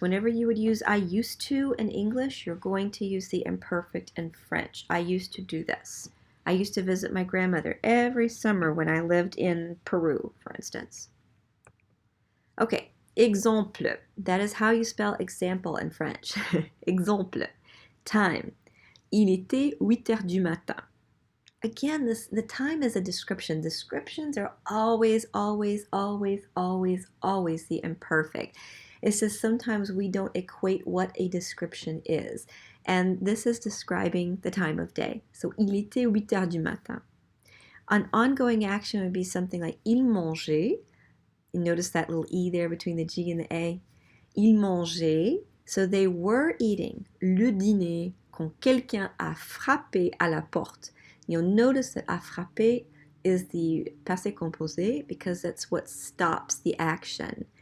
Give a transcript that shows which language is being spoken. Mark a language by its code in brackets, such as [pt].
[en] Whenever you would use I used to in English, you're going to use the imperfect in French. I used to do this. I used to visit my grandmother every summer when I lived in Peru, for instance. Okay, exemple. That is how you spell example in French. Exemple. Time. [fr] Il était 8 heures du matin. [en] Again, the time is a description. Descriptions are always, always, always, always, always the imperfect. It's just sometimes we don't equate what a description is. And this is describing the time of day. [fr] So, il était 8 heures du matin. [en] An ongoing action would be something like [fr] il mangeait. [en] You notice that little E there between the G and the A. [fr] Il mangeait. [en] So they were eating [fr] le dîner quand quelqu'un a frappé à la porte. [en] You'll notice that a frappé is the passé composé because that's what stops the action.